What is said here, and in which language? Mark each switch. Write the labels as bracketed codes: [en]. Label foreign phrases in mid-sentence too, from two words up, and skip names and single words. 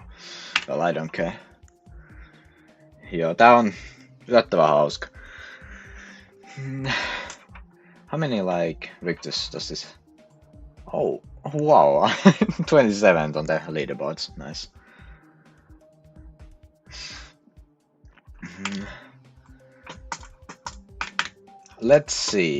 [en] Well, I don't care. [fi] Joo, tää on yllättävän hauska. [en] How many, like, victors does this? Oh, wow. 27th on the leaderboards. Nice. Let's see.